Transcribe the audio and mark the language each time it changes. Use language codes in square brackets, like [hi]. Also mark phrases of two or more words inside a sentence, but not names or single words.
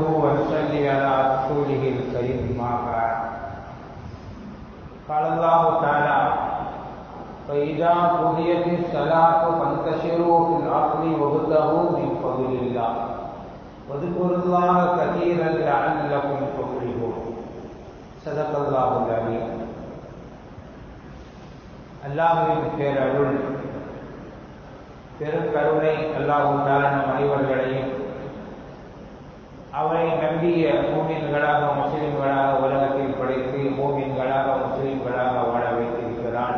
[ar] ونصلي على رسوله الكريم ما بعد. قال الله تعالى: فإذا قضيت الصلاة فانتشروا في الأرض وابتغوا من فضل الله واذكروا الله كثيرا لعلكم تفلحون. صدق الله العظيم. [ta] அல்லாஹ்வின் பேரருள் பெருங்கருணை [ar] الله تعالى [ta] நம் அனைவர்களையும் அவரை நம்பிய மூமின்களாக முஸ்லிம்களாக உலகத்தில் படைத்து மூமின்களாக முஸ்லிம்களாக வாழ வைத்திருக்கிறான்.